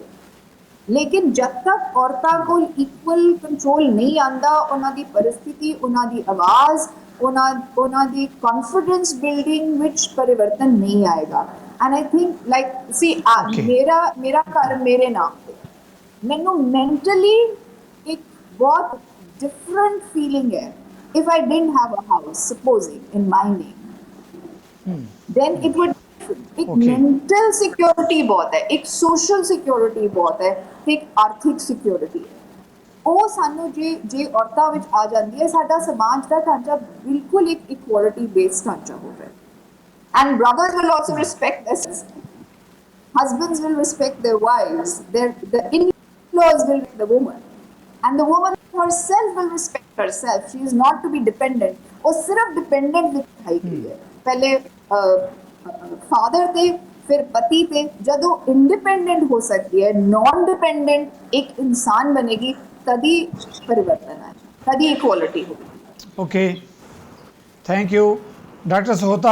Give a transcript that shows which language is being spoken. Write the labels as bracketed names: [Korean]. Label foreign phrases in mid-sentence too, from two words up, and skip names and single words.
[Punjabi] ਲੇਕਿਨ ਜਦ ਤੱਕ ਔਰਤਾਂ ਕੋਲ [English] equal control [Punjabi] ਨਹੀਂ ਆਉਂਦਾ, ਉਹਨਾਂ ਦੀ ਪਰਿਸਥਿਤੀ, ਉਹਨਾਂ ਦੀ ਆਵਾਜ਼, ਉਹਨਾਂ ਦੀ [English] confidence building [Punjabi] ਵਿੱਚ ਪਰਿਵਰਤਨ ਨਹੀਂ ਆਏਗਾ। [English] And I think like [Punjabi] ਸੀ ਮੇਰਾ ਘਰ ਮੇਰੇ ਨਾਮ ਤੇ, ਮੈਨੂੰ ਮੈਂਟਲੀ ਇੱਕ ਬਹੁਤ [English] different feeling ਹੈ if I didn't have a house, supposing in my name, then it would एक mental security [Hindi] बहुत है, एक [English] social security [Hindi] बहुत है, एक आर्थिक सिक्योरिटी है। [Punjabi] ਉਹ ਸਾਨੂੰ ਜੇ ਔਰਤਾਂ ਵਿੱਚ ਆ ਜਾਂਦੀ ਹੈ, ਸਾਡਾ ਸਮਾਜ ਦਾ ਢਾਂਚਾ ਬਿਲਕੁਲ ਇੱਕ [English] equality based [Punjabi] ਢਾਂਚਾ ਹੋ ਰਿਹਾ ਹੈ। [English] And brothers will also respect this, husbands will respect their wives, the in-laws will respect the woman, and the woman herself will respect herself. She is not to be dependent. [Punjabi] ਉਹ ਸਿਰਫ ਡਿਪੈਂਡੈਂਟ ਵਿੱਚ ਆਈ ਗਈ ਹੈ, ਪਹਿਲੇ ਫਾਦਰ ਤੇ ਫਿਰ ਪਤੀ ਤੇ। ਜਦੋਂ ਇੰਡੀਪੈਂਡੈਂਟ ਹੋ ਸਕਦੀ ਹੈ, [English] non dependent [Punjabi] ਇੱਕ ਇਨਸਾਨ ਬਣੇਗੀ, ਤਦੀ ਪਰਿਵਰਤਨ ਆਏ, ਤਦੀ ਇਕੁਐਲਿਟੀ ਹੋਵੇਗੀ। [English] Okay, thank you Doctor Sahota.